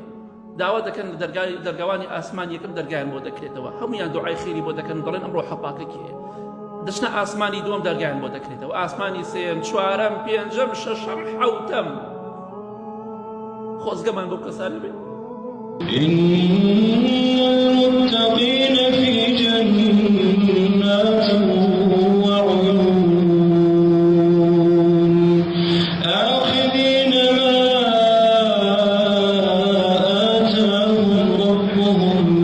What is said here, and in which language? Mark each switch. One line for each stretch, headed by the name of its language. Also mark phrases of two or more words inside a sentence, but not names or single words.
Central Kurdish: داوا دەکەن لە دەرگاوانی ئاسمان یەکەم دەرگایان بۆ دەکرێتەوە، هەمویان دوعای خێری بۆ دەکەن، دەڵێن ئەم ڕۆحە پاکە کێیە؟ دەچنە ئاسمانی دووەم دەرگایان بۆ دەکرێتەوە، ئاسمانی سێم، چوارەم، پێنجەم، شەشەم، حەوتەم. خۆزگەمان بۆ کەسانە بێ.
Arabic: إن المتقين في جنات وعيون آخذين ما آتاهم ربهم